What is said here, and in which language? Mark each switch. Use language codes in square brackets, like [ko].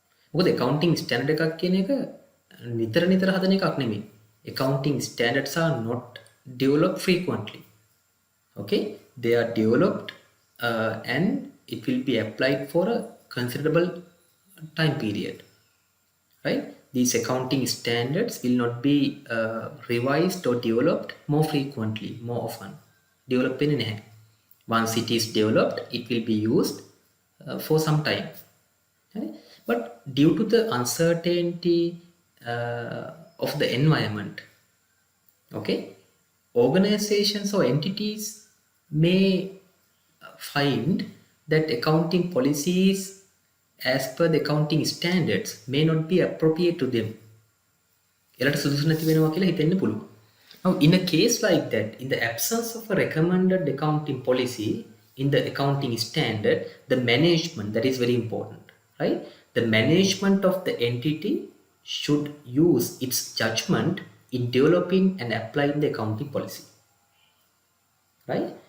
[si] මොකද accounting standard එකක් කියන එක නිතර හදන එකක් නෙමෙයි. [en] Accounting standards are not developed frequently. Okay, they are developed and it will be applied for a considerable time period, right? These accounting standards will not be revised or developed more frequently, more often. Developed in නැහැ. Once it is developed, it will be used for some time. Okay? But due to the uncertainty of the environment, okay, organizations or entities may find that accounting policies as per the accounting standards may not be appropriate to them. [si] එලට සුදුසු නැති වෙනවා කියලා හිතෙන්න පුළුවන්. [en] Now, in a case like that, in the absence of a recommended accounting policy in the accounting standard, the management, that is very important, right? The management of the entity should use its judgment in developing and applying the accounting policy, right?